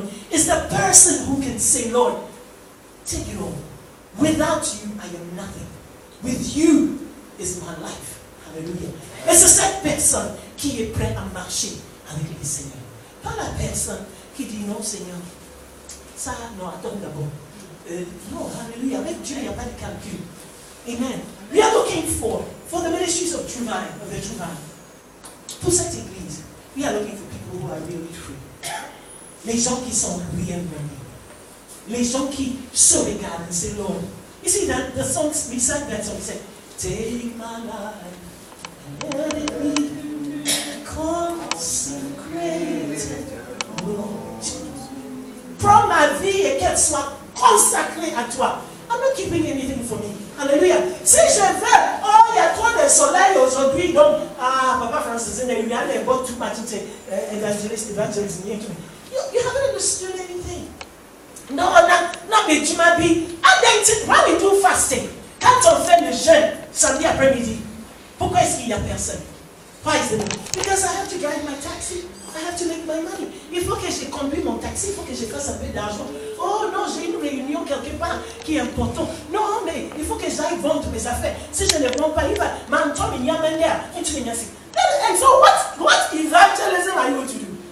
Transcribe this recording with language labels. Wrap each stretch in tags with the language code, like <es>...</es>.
<en>It's the person who can say, Lord, take it all. Without you, I am nothing. With you is my life. Hallelujah.</en> <fr>Et c'est cette personne qui est prête à marcher avec le Seigneur. Pas la personne qui dit non, Seigneur. Ça, non, attends d'abord. Non, hallelujah. Avec Dieu, il n'y a pas de calcul. Amen.</fr> <en>We are looking for the ministries of True Vine, of the True Vine.</en> <fr>Pour cette église,</fr> <en>we are looking for people who are really free.</en> <fr>Les gens qui sont réellement libres. Les gens qui se regardent et disent, Lord.</fr> <en>You see that the songs, we sang that song, we said, take my life and let it be consecrated, Lord.</en> <fr>Prends ma vie et qu'elle soit consacrée à toi.</fr> <en>I'm not keeping anything for me.</en> <fr>Hallelujah. Si je veux, oh, il y a trop de soleil aujourd'hui, donc, Papa Francis, il y a les bonnes tout matins, évangéliste,</fr> <en>you haven't understood anything.</en> <fr>Non, mais tu m'as dit,</fr> <en>when we do fasting,</en> <fr>quand on fait le jeûne, samedi après-midi, pourquoi est-ce qu'il n'y a personne?</fr> <en>Why is it? Because I have to drive my taxi. I have to make my money.</en> <fr>Il faut que je conduise mon taxi, il faut que je fasse un peu d'argent. Oh non, j'ai une réunion quelque part qui est importante. Non, mais il faut que j'aille vendre mes affaires. Si je ne vends pas, il va m'entendre, il y a un manière.</fr> <en>And so what evangelism are you going to do?</en>